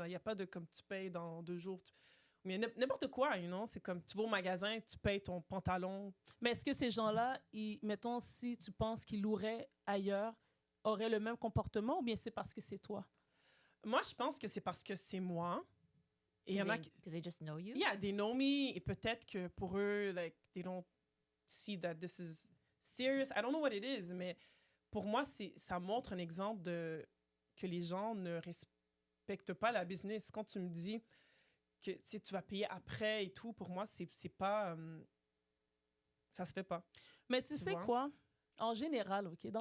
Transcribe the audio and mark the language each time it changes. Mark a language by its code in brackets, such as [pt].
[fr] Il n'y a pas de comme tu payes dans 2 jours. Mais n'importe quoi, c'est comme tu vas au magasin, tu payes ton pantalon. Mais est-ce que ces gens-là, mettons, si tu penses qu'ils loueraient ailleurs, auraient le même comportement ou bien c'est parce que c'est toi? Moi, je pense que c'est parce que c'est moi. Et il y en a qui... [en] Because they just know you. Yeah, they know me. [fr] Et peut-être que pour eux, [en] like, they don't see that this is serious. I don't know what it is, [fr] mais pour moi, ça montre un exemple de que les gens ne respectent pas la business. Quand tu me dis que tu vas payer après et tout, pour moi, c'est pas... ça se fait pas. Mais tu sais vois? quoi? En général, OK, dans